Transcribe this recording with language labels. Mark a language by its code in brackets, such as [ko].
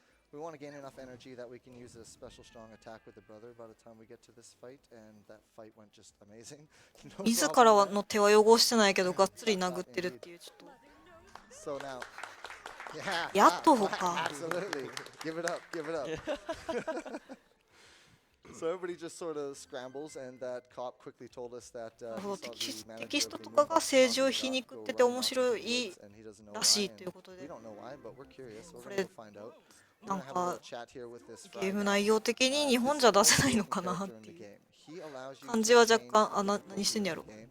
[en] We want to gain enough energy that we can use a special strong attack with the brother by the time we get to this fight, and that fight went just amazing. [ja] 自らの手は汚してないけどがっつり殴ってるっていうちょっと。 [en] So now. [ja] やっとか。 [en] Absolutely. Give it up. Give it up. So everybody just sort of scrambles, and that cop quickly told us that [ja] テキストとかが政治を皮肉ってて面白いらしいということで、これなんかゲーム内容的に日本じゃ出せないのかなっていう感じは若干、何してんやろ。